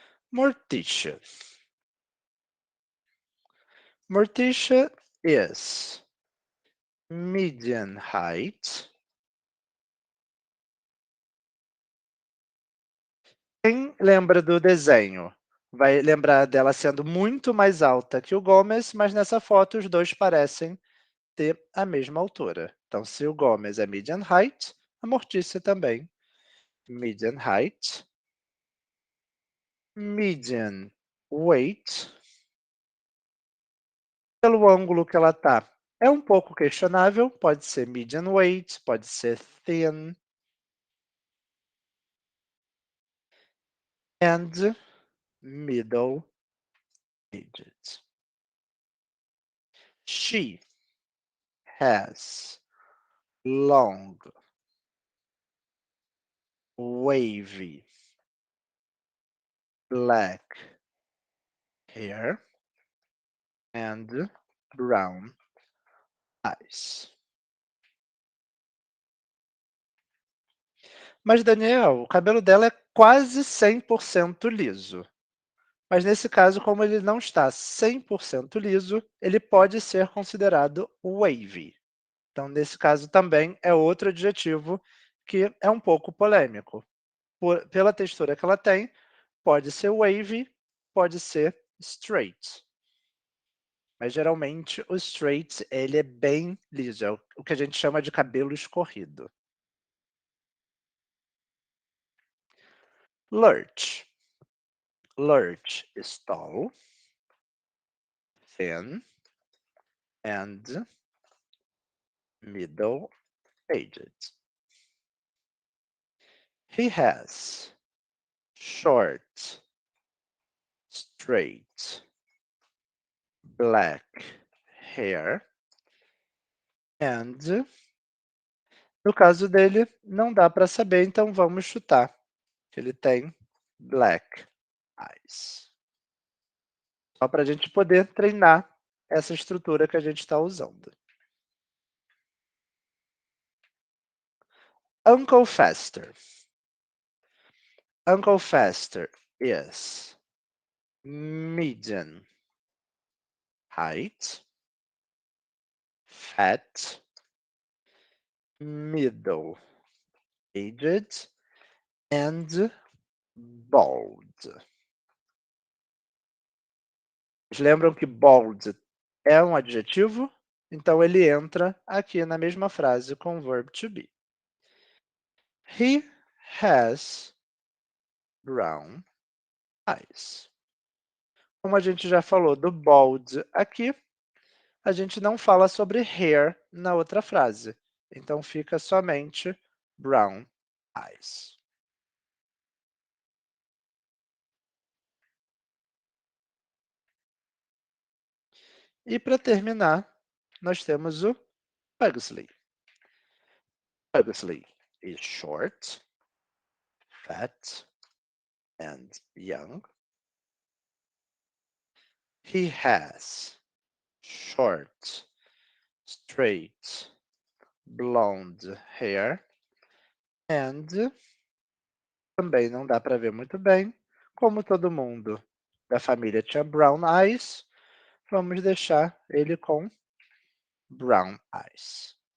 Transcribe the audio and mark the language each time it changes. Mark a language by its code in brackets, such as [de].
[en] Morticia. Morticia is medium height. [pt] Quem lembra do desenho vai lembrar dela sendo muito mais alta que o Gomes, mas nessa foto os dois parecem ter a mesma altura. Então, se o Gomes é [en] medium height, [pt] a Mortícia também. [en] Medium height, medium weight. [pt] Pelo ângulo que ela está, é um pouco questionável, pode ser [en] medium weight, [pt] pode ser thin. [en] And middle aged. She has long, wavy, black hair and brown eyes. [pt] Mas, Daniel, o cabelo dela é quase 100% liso. Mas nesse caso, como ele não está 100% liso, ele pode ser considerado wavy. Então, nesse caso, também é outro adjetivo que é um pouco polêmico. Pela textura que ela tem, pode ser wavy, pode ser straight. Mas geralmente o straight ele é bem liso, é o que a gente chama de cabelo escorrido. [en] Lurch. Lurch is tall, thin, and middle-aged. He has short, straight, black hair and [pt] no caso dele, não dá para saber, então vamos chutar. Ele tem [en] black eyes. [pt] Só para a gente poder treinar essa estrutura que a gente está usando. [en] Uncle Fester. Uncle Fester is medium height, fat, middle aged, and bald. [pt] Vocês lembram que bald é um adjetivo? Então ele entra aqui na mesma frase com o [en] verb to be. He has brown eyes. [pt] Como a gente já falou do bald aqui, a gente não fala sobre hair na outra frase. Então fica somente [en] brown eyes. [pt] E para terminar, nós temos o Pugsley. [en] Pugsley is short, fat, and young. He has short, straight, blonde hair and [pt] também não dá para ver muito bem. Como todo mundo da família tinha [en] brown eyes, [pt] vamos deixar ele com brown eyes.